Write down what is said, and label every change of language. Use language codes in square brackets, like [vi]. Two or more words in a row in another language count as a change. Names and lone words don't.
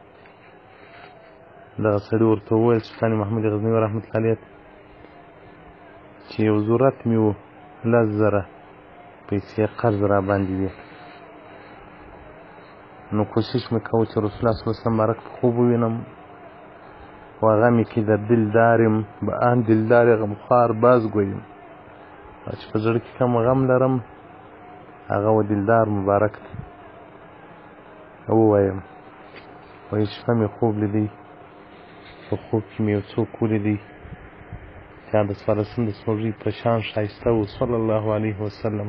[ps] دغه سړي ورته وویل سلطان محمود غزنوي [ar] رحمت الله علیه [ps] چې یو ضرورت مې و 10,000 پیسې قرض را باندې وي، نو کوشش مې کوه چې رسول الله [ar] صلی الله علیه وسلم [ps] مبارک په خوب ووینم [fa] و غمی که در دل دارم به آن دلدار غمخوار باز گویم، [ps] چې په زړه کې کوم غم لرم هغه و دلدار مبارک دی ووایم. وایي شپه مې خوب لیدی، په خوب کې مې یو څوک ولیدی چې د څوارلسم د سپوږمۍ په شان ښایسته و [ar] صلی الله علیه وسلم.